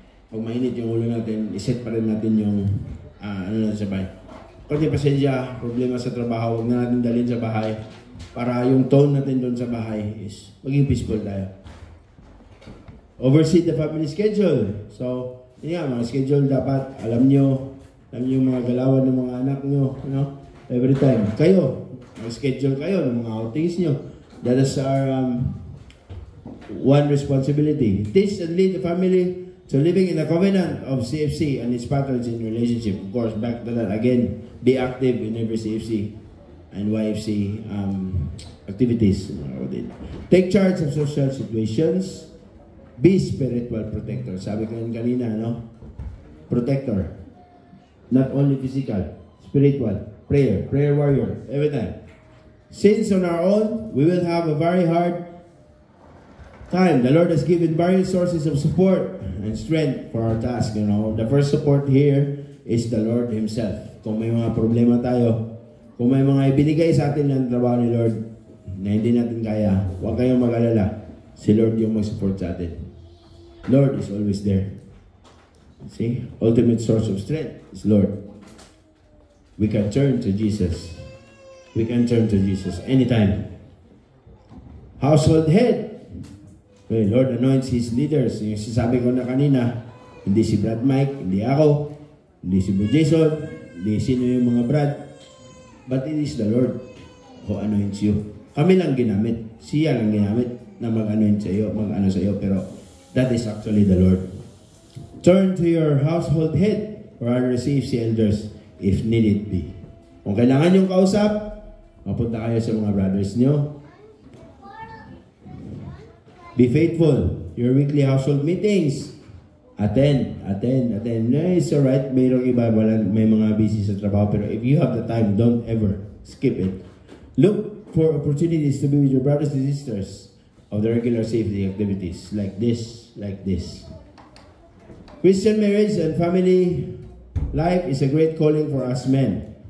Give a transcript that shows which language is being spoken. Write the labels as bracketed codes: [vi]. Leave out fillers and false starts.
[tl] Pag mainit yung ulo natin, iset pa rin natin yung sa bahay. Pag pasensya, problema sa trabaho, huwag na natin dalhin sa bahay para yung tone natin doon sa bahay is maging peaceful tayo. [en] Oversee the family schedule. [tl] So, mga schedule dapat, alam nyo yung mga galawan ng mga anak nyo, every time. Kayo, mag-schedule kayo ng mga outings nyo. [en] That is our one responsibility. Teach and lead the family to living in the covenant of CFC and its patterns in relationship. Of course, back to that again, be active in every CFC and YFC activities. Take charge of social situations. Be spiritual protector. [tl] Sabi ko yun kanina, no? [en] Protector. Not only physical, spiritual. Prayer warrior. Every time. Since on our own, we will have a very hard time. The Lord has given various sources of support and strength for our task. The first support here is the Lord Himself. [tl] Kung may mga problema tayo, kung may mga ibinigay sa atin ng trabaho ni Lord na hindi natin kaya, huwag kayong mag-alala. Si Lord yung mag-support sa atin. [en] Lord is always there. See? Ultimate source of strength is Lord. We can turn to Jesus. We can turn to Jesus anytime. Household head. Okay, Lord anoints His leaders. [tl] Yung sasabi ko na kanina, hindi si Brad Mike, hindi ako, hindi si Bro Jason, hindi sino yung mga Brad, [en] but it is the Lord who anoints you. [tl] Kami lang ginamit. Siya lang ginamit na mag-anoint sa iyo, mag-ano sa iyo, pero [en] that is actually the Lord. Turn to your household head or receive the elders if needed be. [tl] Kung kailangan yung kausap, mapunta kayo sa mga brothers nyo. [en] Be faithful. Your weekly household meetings. Attend. No, it's alright. [tl] Mayroong iba, may mga busy sa trabaho. [en] Pero if you have the time, don't ever skip it. Look for opportunities to be with your brothers and sisters of the regular safety activities. Like this. Christian marriage and family life is a great calling for us men.